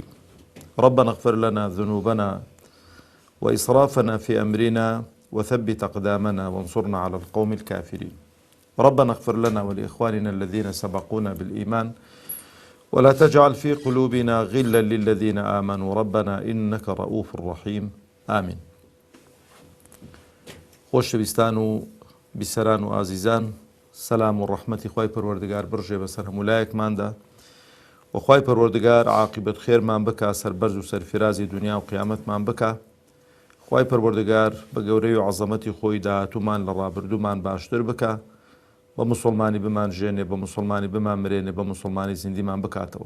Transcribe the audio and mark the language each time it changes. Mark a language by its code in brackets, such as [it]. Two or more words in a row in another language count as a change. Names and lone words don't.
[ar] ربنا اغفر لنا ذنوبنا وإسرافنا في أمرنا وثبت أقدامنا وانصرنا على القوم الكافرين. ربنا اغفر لنا ولإخواننا الذين سبقونا بالإيمان ولا تجعل في قلوبنا غلا للذين آمنوا ربنا إنك رؤوف رحيم. آمين. [ckb] خۆشەویستان و بیسەران و ئازیزان، سەلام و ڕەحمەتی خوای پەروەردگار بڕژێ بەسەر هەمولایەکماندا و خوای پەروەردگار عاقبەت خێرمان بکە، سەربەرز و سەرفرازی دنیا و قیامەتمان بکە. خوای پەروەردگار بە گەورەی و عەزەمەتی خۆی داهاتوومان لە ڕابردوومان باشتر بکە، بە موسڵمانی بمان ژێنێ، بە موسڵمانی بمان مرێنێ، بە موسڵمانی زیندیمان بکاتەوە.